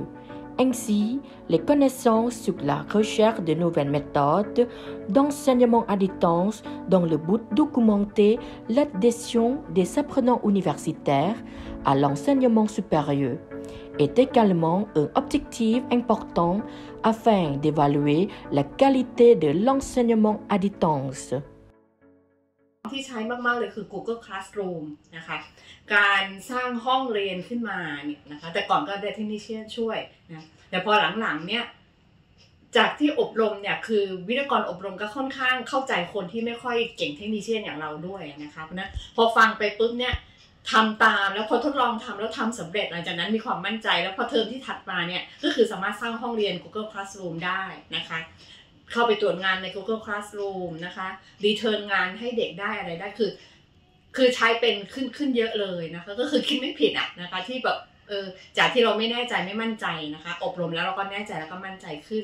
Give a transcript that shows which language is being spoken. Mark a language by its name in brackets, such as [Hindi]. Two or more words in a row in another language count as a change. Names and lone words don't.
[French] Ainsi, les connaissances sur la recherche de nouvelles méthodes d'enseignement à distance dans le but d'augmenter l'adhésion des apprenants universitaires à l'enseignement supérieur est également un objectif important afin d'évaluer la qualité de l'enseignement à distance. [Thai] ที่ใช้มากๆเลยคือ Google Classroom นะคะการสร้างห้องเรียนขึ้นมาเนี่ยนะคะแต่ก่อนก็ได้เทคนิคช่วยนะแต่พอหลังๆเนี่ยจาก ที่อบรมเนี่ยคือวิทยากรอบรมก็ค่อนข้างเข้าใจคนที่ไม่ค่อยเก่งเทคนิคอย่างเราด้วยนะคะเพราะนั้นพอฟังไปปุ๊บเนี่ยทำตามแล้วพอทดลองทำแล้วทำสำเร็จหลังจากนั้นมีความมั่นใจแล้วพอเทอมที่ถัดมาเนี่ยก็คือสามารถสร้างห้องเรียน Google Classroom ได้นะคะเข้าไปตรวจงานใน Google Classroom นะคะรีเทิร์นงานให้เด็กได้อะไรได้คือใช้เป็นขึ้นเยอะเลยนะคะก็คือคิดไม่ผิดอ่ะนะคะที่แบบจากที่เราไม่แน่ใจไม่มั่นใจนะคะอบรมแล้วเราก็แน่ใจแล้วก็มั่นใจขึ้น